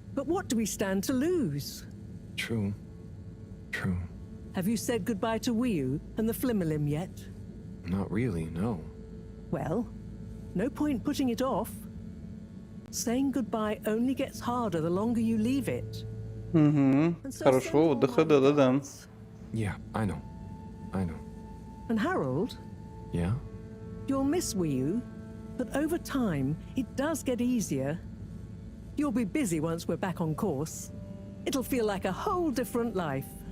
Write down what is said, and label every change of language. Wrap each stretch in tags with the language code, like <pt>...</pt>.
<en>But what do we stand to lose? True. True. Have you said goodbye to Wiu and the Flimmerlim yet? Not really, no. Well, no point putting it off. Saying goodbye only gets harder the longer you leave it.</en> <ru>Хорошего отдыха, да-да-да.</ru> <en>Yeah, I know. I know. And Harold? Yeah? You'll miss Wiu, but over time, it does get easier. You'll be busy once we're back on course. It'll feel like a whole different life.</en>